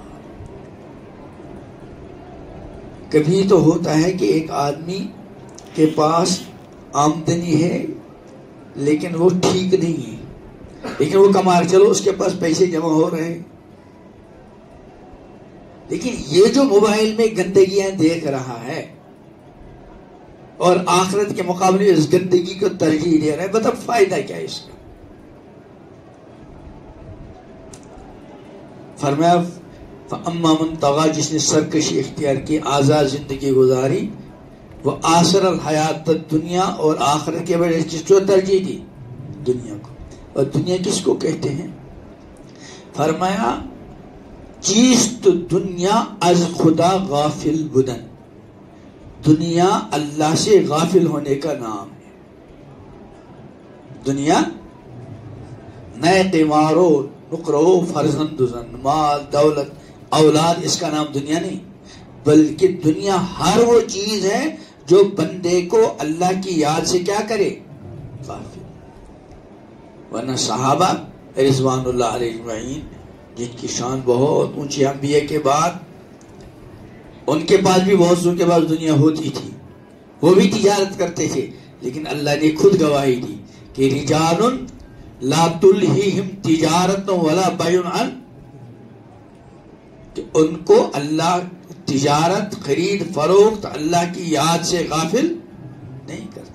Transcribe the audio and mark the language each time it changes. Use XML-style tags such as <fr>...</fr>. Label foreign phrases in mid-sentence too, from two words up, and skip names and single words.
<ur>کبھی تو ہوتا ہے کہ ایک آدمی کے پاس آمدنی ہے لیکن وہ ٹھیک نہیں ہے، لیکن وہ کما رہا، چلو اس کے پاس پیسے جمع ہو رہے ہیں، لیکن یہ جو موبائل میں گندگیاں دیکھ رہا ہے اور آخرت کے مقابلے اس گندگی کو ترجیح دے رہا ہے، بتا فائدہ کیا ہے اس کا؟</ur> <ar>فرمایا فَأَمَّا مَن طَغَى،</ar> <ur>جس نے سرکشی اختیار کی، آزاد زندگی گزاری، وہ</ur> <ar>آثر الحیات الدنیا،</ar> <ur>اور آخرت کے بجائے کس کو ترجیح دی؟ دنیا کو۔ اور دنیا کس کو کہتے ہیں؟ فرمایا</ur> <fa>چیست دنیا از خدا غافل بدن،</fa> <ur>دنیا اللہ سے غافل ہونے کا نام ہے۔</ur> <fa>دنیا نئے قمارو نقرو فرزند زن،</fa> <ur>مال دولت اولاد، اس کا نام دنیا نہیں، بلکہ دنیا ہر وہ چیز ہے جو بندے کو اللہ کی یاد سے کیا کرے؟ غافل۔ ورنہ صحابہ</ur> <ar>رضوان اللہ علیہ اجمعین،</ar> <ur>جن کی شان بہت اونچی، انبیاء کے بعد ان کے پاس بھی بہت سو کے پاس دنیا ہوتی تھی، وہ بھی تجارت کرتے تھے، لیکن اللہ نے خود گواہی دی کہ</ur> <ar>رجال لا تلہیہم تجارت ولا بیع عن،</ar> <ur>کہ ان کو اللہ تجارت خرید فروخت اللہ کی یاد سے غافل نہیں کرتے.</ur>